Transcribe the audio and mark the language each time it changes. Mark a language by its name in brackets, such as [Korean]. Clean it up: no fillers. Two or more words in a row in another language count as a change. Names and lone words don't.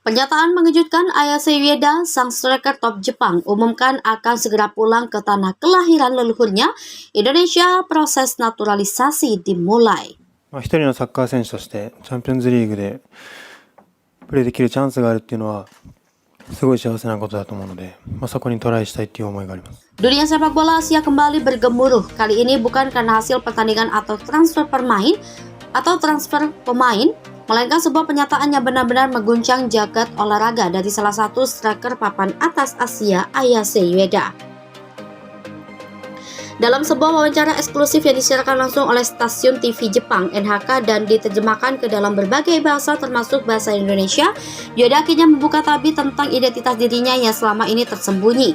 [Indonesian] Pernyataan mengejutkan Ayase Ueda, sang striker top Jepang, umumkan akan segera pulang ke tanah kelahiran leluhurnya. Indonesia, proses naturalisasi dimulai. [Japanese] 一人のサッカー選手としてチャンピオンズリーグでプレーできるチャンスがあるっていうのはすごい幸せなことだと思うので、そこにトライしたいっていう思いがあります。 [Indonesian] Dunia sepak bola Asia kembali bergemuruh. Kali ini bukan karena hasil pertandingan atau transfer pemain, melainkan sebuah pernyataan yang benar-benar mengguncang jagat olahraga dari salah satu striker papan atas Asia, Ayase Ueda. Dalam sebuah wawancara eksklusif yang disiarkan langsung oleh stasiun TV Jepang NHK dan diterjemahkan ke dalam berbagai bahasa termasuk bahasa Indonesia, Ueda akhirnya membuka tabir tentang identitas dirinya yang selama ini tersembunyi.